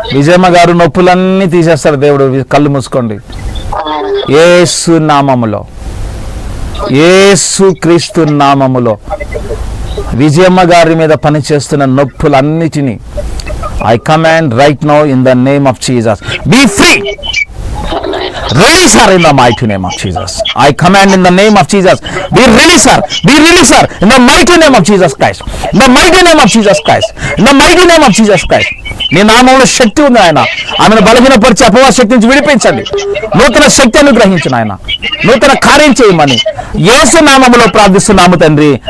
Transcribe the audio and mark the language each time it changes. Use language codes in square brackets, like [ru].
[te] విజయమ్మ గారు, నొప్పులన్నీ తీసేస్తాడు దేవుడు. కళ్ళు మూసుకోండి. యేసు నామములో, యేసు క్రీస్తు నామములో విజయమ్మ గారి మీద పనిచేస్తున్న నొప్పులన్నిటినీ I command right now in the name of Jesus. [en] Be free. Release her in the mighty name of Jesus. I command in the name of Jesus. Be release her. Be release her in the mighty name of Jesus Christ. In the mighty name of Jesus Christ. In the mighty name of Jesus Christ. [te] నీ నామంలో శక్తి ఉంది ఆయన. ఆమెను బలహీనపరిచి అపవాద శక్తి నుంచి విడిపించండి. నూతన శక్తి అనుగ్రహించిన ఆయన, నూతన కార్యం చేయమని యేసు నామములో ప్రార్థిస్తున్నాము తండ్రి.